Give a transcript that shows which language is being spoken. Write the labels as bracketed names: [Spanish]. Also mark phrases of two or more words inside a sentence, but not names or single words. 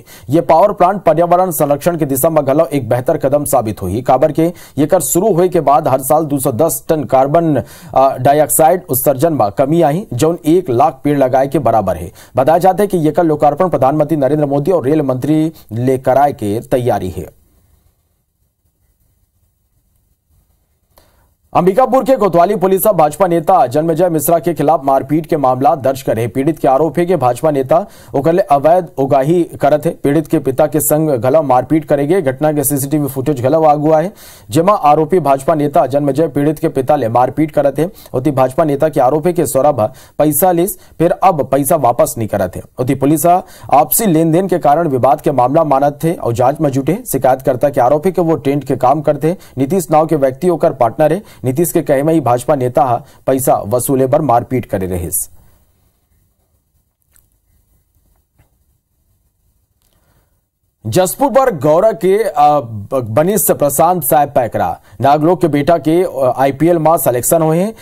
[Chhattisgarhi] ये पावर प्लांट पर्यावरण संरक्षण की दिशा में घलव एक बेहतर कदम साबित हुई। काबर के ये कर शुरू हुए के बाद हर साल 210 टन कार्बन डाइऑक्साइड उत्सर्जन में कमी आई, जो 1 लाख पेड़ लगाए के बराबर है। बताया जाता है कि ये कर लोकार्पण प्रधानमंत्री नरेंद्र मोदी और रेल मंत्री ले कराए के तैयारी है। अंबिकापुर के कोतवाली पुलिस भाजपा नेता जन्मेजय मिश्रा के खिलाफ मारपीट के मामला दर्ज करे। पीड़ित के आरोप है कि भाजपा नेता ओकरले अवैध उगाही करत है। पीड़ित के पिता के संग घलव मारपीट करेगे। घटना के सीसीटीवी फुटेज घलव आगुआ है, जेमा आरोपी भाजपा नेता जन्मेजय पीड़ित के पिता ले मारपीट करत है। उती भाजपा नेता के आरोप है कि सौरभ पैसा लिस फिर अब पैसा वापस नहीं करत है। उती पुलिस आपसी लेन देन के कारण विवाद के मामला मानत थे और जांच में जुटे। शिकायतकर्ता के आरोप है कि वो टेंट के काम करते। नीतीश नाव के व्यक्ति होकर पार्टनर है। नीतीश के कहे में ही भाजपा नेता पैसा वसूले पर मारपीट करे रहे। जसपुर पर गौरा के बनिस प्रशांत साहब पैकरा नागलोक के बेटा के आईपीएल में सिलेक्शन हुए हैं।